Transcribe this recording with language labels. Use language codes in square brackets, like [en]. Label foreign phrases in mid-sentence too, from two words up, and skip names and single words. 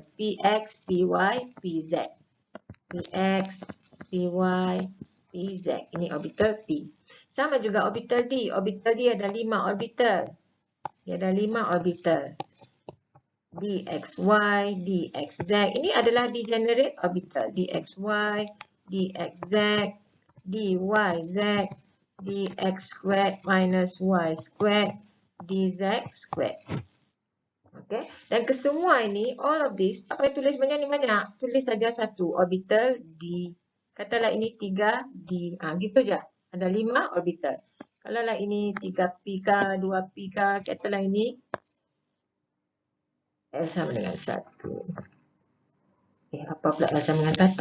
[ms] PX, PY, PZ. PX, PY, PZ. Ini orbital P. Sama juga orbital D. Orbital D ada 5 orbital. Dia ada 5 orbital. DXY, DXZ. Ini adalah [en] degenerate orbital. DXY, DXZ, DYZ, DX squared minus Y squared, DZ squared. [ms] Okay. Dan kesemua ini, [en] all of this, [ms] tak payah tulis banyak-banyak. Tulis saja satu, orbital D. Katalah ini 3D. Gitu je. Ada 5 orbital. Kalau lah ini 3P kah, 2P kah, katalah ini L sama dengan 1. Apa pula L sama dengan 1?